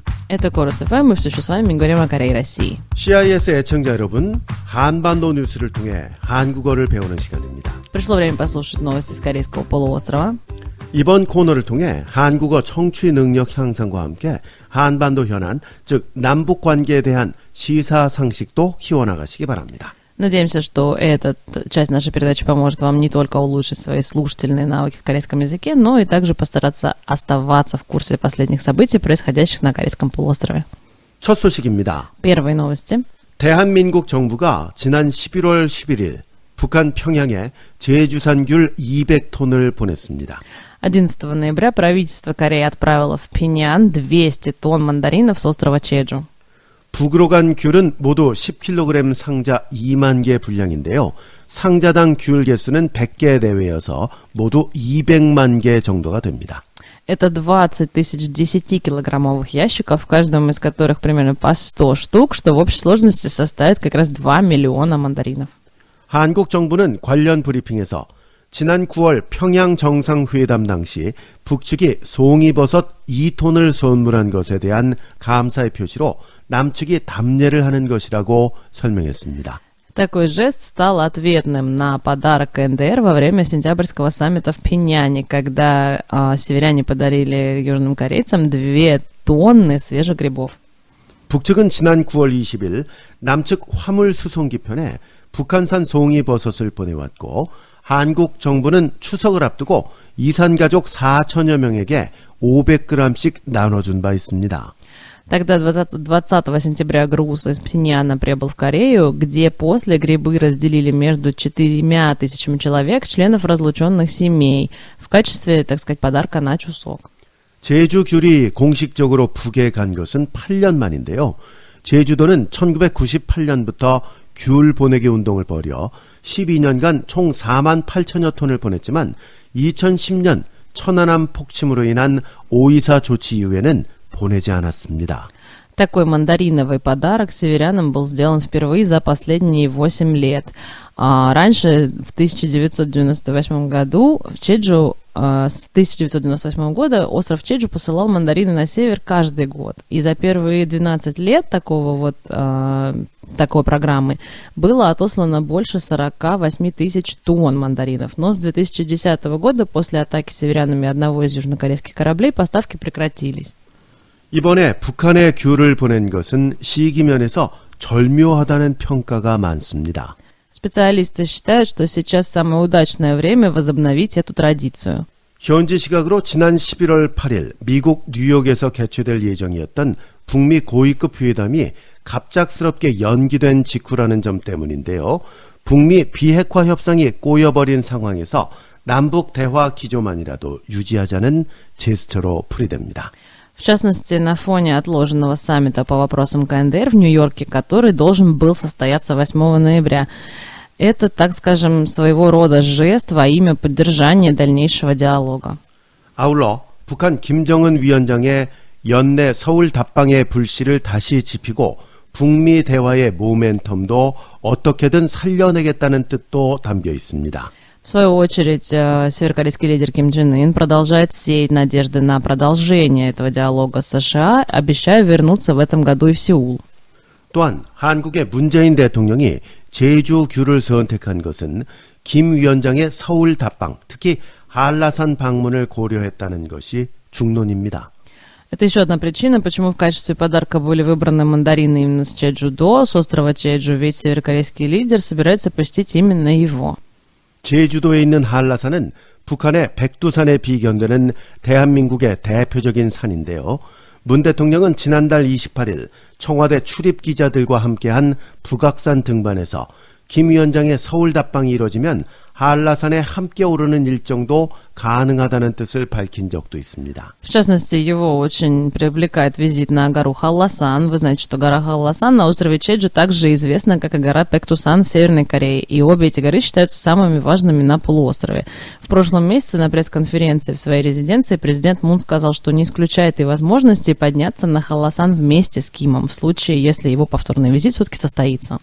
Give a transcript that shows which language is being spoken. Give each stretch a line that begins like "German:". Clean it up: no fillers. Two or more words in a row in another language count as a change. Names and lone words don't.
Russian: Это Корус FM, мы все еще с вами говорим о Корее и России.
Korean: CIS 애청자 여러분, 한반도 뉴스를 통해 한국어를 배우는 시간입니다.
Russian: Пришло время послушать новости с Корейского полуострова.
Korean: 이번 코너를 통해 한국어 청취 능력 향상과 함께 한반도 현안, 즉 남북 관계에 대한 시사 상식도 키워나가시기 바랍니다.
Russian: Надеемся, что эта часть нашей передачи поможет вам не только улучшить свои слушательные навыки в корейском языке, но и также постараться оставаться в курсе последних событий, происходящих на Корейском полуострове.
Korean: 첫 소식입니다.
Russian: Первые новости.
Korean: 대한민국 정부가 지난 11월 11일 북한 평양에 제주산 귤 200톤을 보냈습니다.
Russian: 11 ноября правительство Кореи отправило в Пхеньян 200 тонн мандаринов с острова Чеджу.
Korean: 북으로 간 귤은 모두 10kg 상자 2만 개 분량인데요. 상자당 귤 개수는 100개 내외여서 모두 200만 개 정도가 됩니다.
Russian: Это 20 тысяч 10-килограммовых ящиков, в каждом из которых примерно по 100 штук, что в общей сложности составит как раз 2 миллиона мандаринов.
Korean: 한국 정부는 관련 브리핑에서 지난 9월 평양 정상회담 당시 북측이 송이버섯 2톤을 선물한 것에 대한 감사의 표시로 남측이 답례를 하는 것이라고 설명했습니다.
Russian: Такой жест стал ответным на подарок КНДР во время сентябрьского саммита в Пхеньяне, когда северяне подарили южным корейцам 2 тонны свежих грибов.
Korean: 북측은 지난 9월 20일 남측 화물 수송기편에 북한산 송이버섯을 보내왔고 한국 정부는 추석을 앞두고 이산 가족 4천여 명에게 500g씩 나눠준 바 있습니다.
Russian: Тогда 20 сентября груз из Пхеньяна прибыл в Корею, где после грибы разделили между 4000 человек, членов разлученных семей, в качестве, так сказать, подарка на Чусок.
Korean: 제주 귤이 공식적으로 북에 간 것은 8년 만인데요. 제주도는 1998년부터 귤 보내기 운동을 벌여 12년간 총 4만 8천여 톤을 보냈지만 2010년 천안함 폭침으로 인한 오이사 조치 이후에는 보내지 않았습니다.
Russian: Такой мандариновый подарок северянам был сделан впервые за последние 8 лет. Раньше, в 1998 году, в Чеджу, с 1998 года остров Чеджу посылал мандарины на север каждый год. И за первые 12 лет такой программы было отослано больше 48 тысяч тонн мандаринов. Но с 2010 года, после атаки северянами одного из южнокорейских кораблей, поставки прекратились.
Korean: 이번에 북한에 귤을 보낸 것은 시기면에서 절묘하다는 평가가 많습니다.
Russian: Spециалисты считают, что сейчас самое удачное время возобновить эту традицию.
Korean: 현지 시각으로 지난 11월 8일 미국 뉴욕에서 개최될 예정이었던 북미 고위급 회담이 갑작스럽게 연기된 직후라는 점 때문인데요. 북미 비핵화 협상이 꼬여버린 상황에서 남북 대화 기조만이라도 유지하자는 제스처로 풀이됩니다.
Russian: В частности, на фоне отложенного саммита по вопросам КНДР в Нью-Йорке, который должен был состояться 8 ноября. Это, так скажем, своего рода жест во имя поддержания дальнейшего диалога.
Korean: 아울러 북한 김정은 위원장의 연내 서울 답방의 불씨를 다시 지피고 북미 대화의 모멘텀도 어떻게든 살려내겠다는 뜻도 담겨 있습니다.
Russian: В свою очередь, северокорейский лидер Ким Чен Ын продолжает сеять надежды на продолжение этого диалога с США, обещая вернуться в этом году и в Сеул.
Korean: 또한 한국의 문재인 대통령이 제주규를 선택한 것은 김 위원장의 서울 답방, 특히 한라산 방문을 고려했다는 것이 중론입니다.
Russian: Это еще одна причина, почему в качестве подарка были выбраны мандарины именно с Чеджудо, с острова Чеджу, ведь северокорейский лидер собирается посетить именно его.
Korean: 제주도에 있는 한라산은 북한의 백두산에 비견되는 대한민국의 대표적인 산인데요. 문 대통령은 지난달 28일 청와대 출입 기자들과 함께한 북악산 등반에서 김 위원장의 서울 답방이 이뤄지면 한라산에 함께 오르는 일정도 가능하다는 뜻을 밝힌 적도 있습니다.
Russian: В частности, его очень привлекает визит на гору Халласан. Вы знаете, что гора Халласан на острове Чеджу также известна, как и гора Пектусан в Северной Корее. И обе эти горы считаются самыми важными на полуострове. В прошлом месяце на пресс-конференции в своей резиденции президент Мун сказал, что не исключает и возможности подняться на Халласан вместе с Кимом, в случае, если его повторный визит все-таки состоится.